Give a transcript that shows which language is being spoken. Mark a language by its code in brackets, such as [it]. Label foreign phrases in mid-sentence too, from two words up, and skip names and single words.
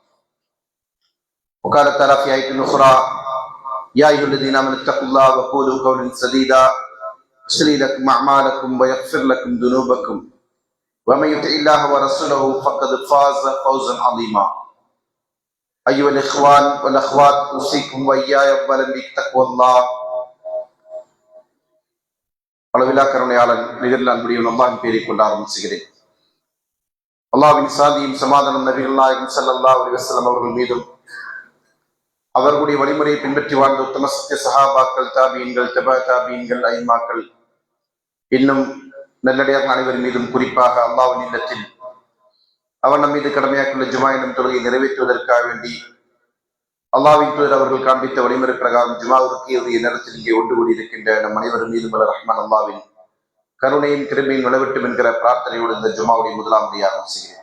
[ar] وقال تعالى في آية أخرى يا أيها الذين آمنوا اتقوا الله وقولوا قولا سديدا يصلح لكم أعمالكم ويغفر لكم ذنوبكم ومن يطع الله ورسوله فقد فاز فوزا عظيما أيها الإخوان والأخوات أوصيكم وإياي أولا بتقوى الله [ta] அளவில்லா கருணையாளன் நிகரில் அன்புடையவன் அல்லாஹ்வின் பெயரை கொண்டு ஆரம்பிச்சுகிறேன். அல்லாஹ்வின் சாந்தியும் சமாதானம் நபிகள் நாயகம் [ar] صلى الله عليه وسلم [ta] அவர்கள் மீதும் அவர்களுடைய வழிமுறையை பின்பற்றி வாழ்ந்த உத்தம சத்திய சஹாபாக்கள், தாபீன்கள், தபா தாபீன்கள், ஐமாக்கள், இன்னும் நல்லடியார்கள் அனைவர் மீதும் குறிப்பாக அல்லாஹ்வின் இல்லத்தில் அவன் நம் மீது கடமையாக்குள்ள ஜுமா எனும் தொழுகை நிறைவேற்றுவதற்காக வேண்டி அல்லாஹ்வின் தூதர் அவர்கள் காண்பித்த வழிமுறை பிரகாரம் ஜுமாவுக்கு உரிய நேரத்தில் இங்கே ஒன்று கூடியிருக்கின்ற நம் அனைவரும் மீதும் ரஹ்மான் அல்லாஹ்வின் கருணையின் கிருபையின் விளவட்டும் என்கிற பிரார்த்தனையோடு இந்த ஜுமாவுடைய முதலாம் முறையாக செய்கிறேன்.